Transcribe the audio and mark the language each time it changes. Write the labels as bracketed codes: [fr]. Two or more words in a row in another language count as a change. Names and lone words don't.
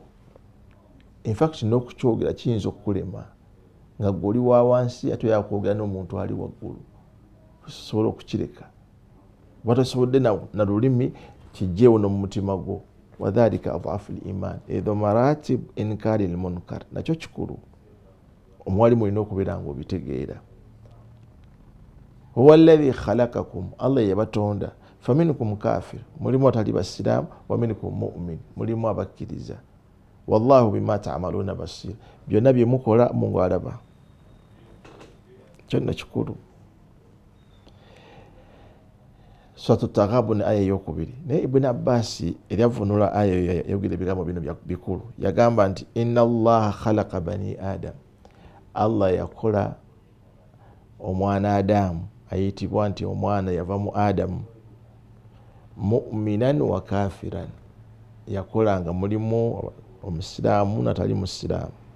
[en] In fact [lg] n'okukyogera kiyinza okukulema nga gw'oli wa wansi ate oyagala kwogera n'omuntu ali waggulu, osobola okukireka. Bw'otasobodde na lulimi, kijjeewo n'omu mutima gwo. [ar] وذلك أضعف الإيمان. [lg] Ezo maratib [ar] إنكار المنكر [lg] nakyo kikulu. Omwalimu olina okubeera ng'obitegeera. [ar] هو الذي خلقكم, Allah yabatonda. فمنكم كافر, [lg] mulimu atali basiraamu, [ar] ومنكم مؤمن, [lg] mulimu abakkiriza. [ar] والله بما تعملون بصير, [lg] byonna bye mukola Mungu alaba. Kyonna kikulu. Suratu Taghabun aya ey'okubiri. Naye Ibn Abbas eryavunula aya yayogera ebigambo bino bikulu. Yagamba nti [ar] إن الله خلق بني آدم, [lg] Allah yakola omwana Adamu, ayitibwa nti omwana yava mu Adamu, [ar] مؤمنا وكافرا, [lg] yakola nga mulimu omusiraamu natali musiraamu.